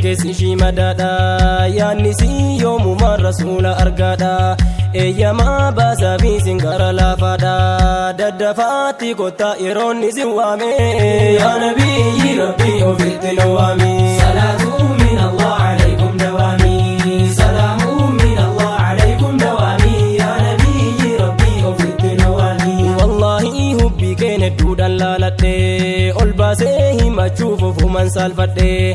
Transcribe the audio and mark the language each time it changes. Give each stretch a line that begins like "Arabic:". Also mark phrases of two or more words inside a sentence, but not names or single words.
Oromo: ishii madaadha, yaanni si yoomumaan rasuula argaadha, eeyyamaa baasaa fi singara laafaadha, daddafaatti kottaa yeroon isin waame.
Arabic: يا نبي ربي أوفيت نوامي. صلاة من الله عليكم دوامي، سلام من الله عليكم دوامي، يا نبي ربي أوفيت نوامي.
Oromo: Wallaahi hubbii keen hedduudhaan laaladhe, ol baasee himachuuf ofumaan saalfadhe,